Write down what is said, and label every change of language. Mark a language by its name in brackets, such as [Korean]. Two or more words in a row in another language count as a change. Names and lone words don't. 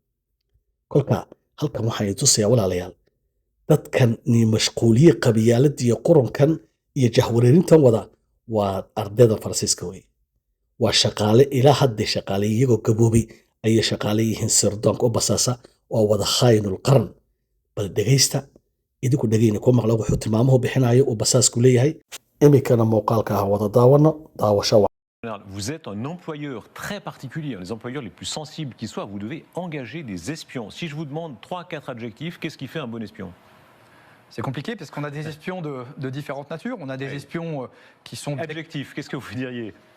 [Somali] Kolka halkan waxaan idin tusayaa walaalayaal, dadkan ni mashquuliye qabiyaaladda iyo qurankan iyo jahwareerintan wada waa ardayda Faransiiska wey. Waa shaqaale ilaa hadda shaqaale iyagoo gaboobay ayay shaqaale yihiin sirdoonka u basaasa oo wada khaayinul qaran. Bal dhegaysta idinku dhegayna ku maqla wuxuu tilmaamuhu bixinayo uu basaasku leeyahay. Iminkana muuqaalka ah wada daawasho. [French] Vous êtes un employeur très particulier, un des employeurs les plus sensibles qui soient. Vous devez engager des espions. Si je vous demande 3-4 adjectifs, qu'est-ce qui fait un bon espion? C'est compliqué parce qu'on a des espions de différentes natures. On a des espions qui sont... Adjectifs, qu'est-ce que vous diriez?